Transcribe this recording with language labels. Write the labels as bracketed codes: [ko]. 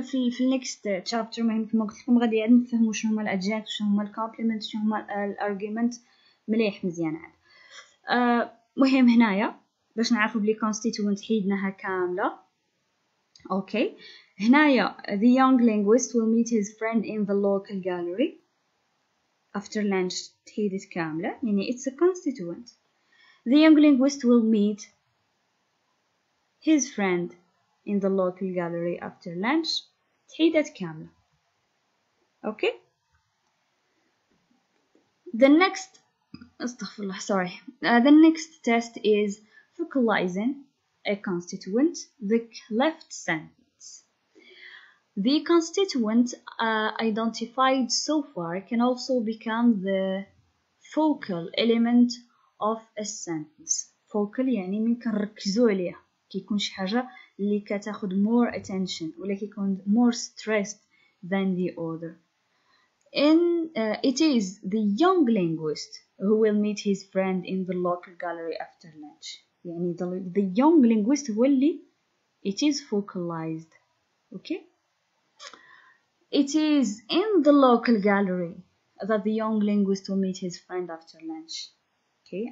[ar] في النكست تشابتر مهم كما قلت لكم غادي نفهموا شنو هما الادجكت شنو هما الكومبليمنت شنو هما الارغيومنت مليح مزيان عاد. مهم هنايا باش نعرفوا بلي constituent حيدناها كامله. [en] okay هنايا the young linguist will meet his friend in the local gallery after lunch [ar] تحيدت كامله يعني [en] it's a constituent. The young linguist will meet his friend in the local gallery after lunch [ar] تحيدت كاملة. [en] Okay. The next the next test is focalizing a constituent, the left sentence. The constituent identified so far can also become the focal element of a sentence. [ar] Focal يعني من كنركزوا عليها كيكون شي حاجة اللي كتاخد [en] more attention [ar] ولا كيكون [en] more stressed than the other. It is the young linguist who will meet his friend in the local gallery after lunch. [ar] يعني [en] the young linguist [ar] هو اللي [en] it is focalized. Okay? It is in the local gallery that the young linguist will meet his friend after lunch. Okay?